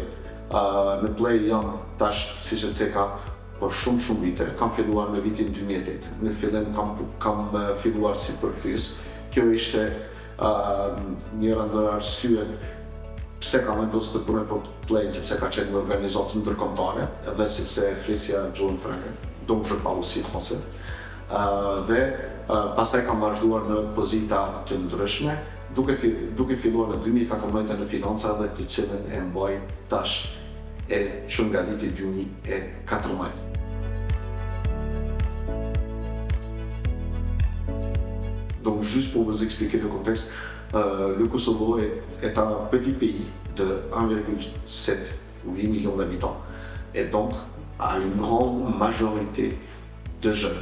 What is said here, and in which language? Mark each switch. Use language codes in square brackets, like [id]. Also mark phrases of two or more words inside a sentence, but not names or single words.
[sq] Në plej jam tash, si që ceka, për shumë vite. Kam filluar në vitin 2008. Në fillim kam filluar si përkthyes. Kjo ishte njëra ndër arsyet pse kam vendosur të punoj për Play, sepse ka qenë një organizatë ndërkombëtare dhe sepse flisja gjuhën frënge, [fr] donc je parle aussi français. [sq] Dhe pastaj kam vazhduar në pozita të ndryshme, duke filluar në 2014 në financa dhe të cilën e mbaj tash që nga viti 2014. [fr] Donc, juste pour vous expliquer le contexte, le Kosovo est un petit pays de 1,7 ou 8 millions d'habitants et donc a une grande majorité de jeunes.